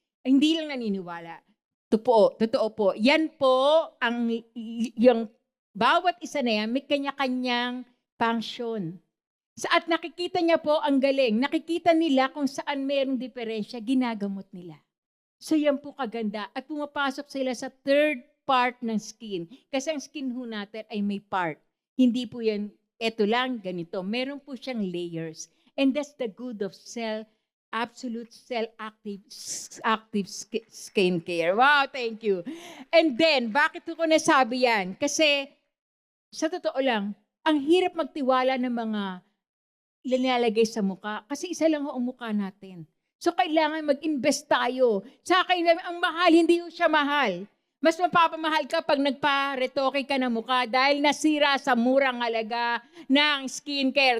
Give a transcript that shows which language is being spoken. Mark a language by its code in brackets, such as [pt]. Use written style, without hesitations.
[tl] Hindi lang naniniwala. Totoo po. Yan po, yung bawat isa na yan, may kanya-kanyang function. At nakikita niya po ang galing. Nakikita nila kung saan mayroong diferensya, ginagamot nila. So yan po kaganda. At pumapasok sila sa third part ng skin. Kasi ang skin ho natin ay may part. Hindi po yan, eto lang, ganito. Meron po siyang layers. [en] And that's the good of Absolute Cell-Active Skincare. Wow, thank you. And then, [tl] bakit ko nasabi yan? Kasi, sa totoo lang, ang hirap magtiwala ng mga nilalagay sa mukha. Kasi isa lang ang mukha natin. So, kailangan mag-invest tayo. Sa akin, ang mahal, hindi siya mahal. Mas mapapamahal ka pag nagpa-retoke ka ng mukha dahil nasira sa murang halaga ng skincare.